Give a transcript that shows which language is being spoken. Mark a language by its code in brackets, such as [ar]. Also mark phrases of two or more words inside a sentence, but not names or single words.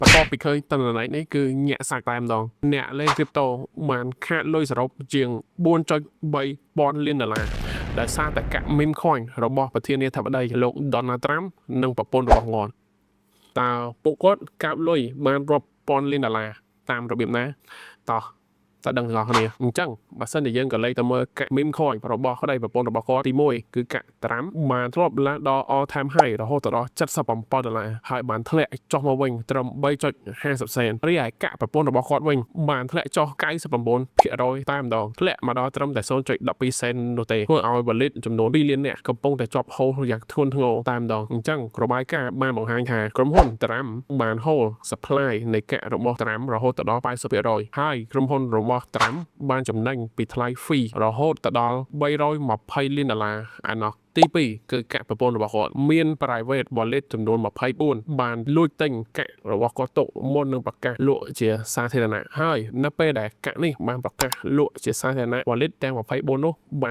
[km] បន្ទាប់ពីឃើញទិន្នន័យនេះគឺញាក់សាច់តែម្ដងអ្នកលេង crypto បានខាតលុយសរុបជាង 4.3 ពាន់លានដុល្លារដោយសារតែកាក់ [en] meme coin [km] របស់ប្រធានាធិបតីលោក Donald Trump និងប្រពន្ធរបស់គាត់តើពួកគាត់កាប់លុយបានរាប់ពាន់លានដុល្លារតាមរបៀបណាតោះតើដឹងទាំងអស់គ្នាអញ្ចឹងបើសិនជាយើងក៏លេខទៅមើលកាក់ [en] meme coin [km] របស់ក្តីប្រពន្ធរបស់គាត់ទី1គឺកាក់ Trump បានធ្លាប់ ឡើងដល់ [en] all time high [km] រហូតដល់$77ដុល្លារហើយបានធ្លាក់ចុះមកវិញត្រឹម 3.50 សេនរីឯកាក់ប្រពន្ធរបស់គាត់វិញបានធ្លាក់ចុះ 99% តែម្ដងធ្លាក់មកដល់ត្រឹមតែ 0.12 សេននោះទេធ្វើឲ្យ wallet ចំនួន 2 លាននាក់កំពុងតែជាប់ហូរយ៉ាងធ្ងន់ធ្ងរតែម្ដងអញ្ចឹងរបាយការណ៍បានបង្ហាញ ថាក្រុមហ៊ុន Trump បាន [en] hold supply [km] នៃកាក់របស់ Trump រហូតដល់ 80% ហើយក្រុមហ៊ុនរបស់ Trump បានចំណេញពីថ្លៃ fee រហូតដល់ $320 លានឯណោះទី2គឺកាក់ប្រពន្ធរបស់គាត់មាន [en] private wallet [km] ចំនួន 24 បាន លួចទិញកាក់របស់គាត់ទុកមុននឹងប្រកាសលក់ជាសាធារណៈហើយនៅពេលដែលកាក់នេះបានប្រកាសលក់ជាសាធារណៈ wallet ទាំង24នោះបាន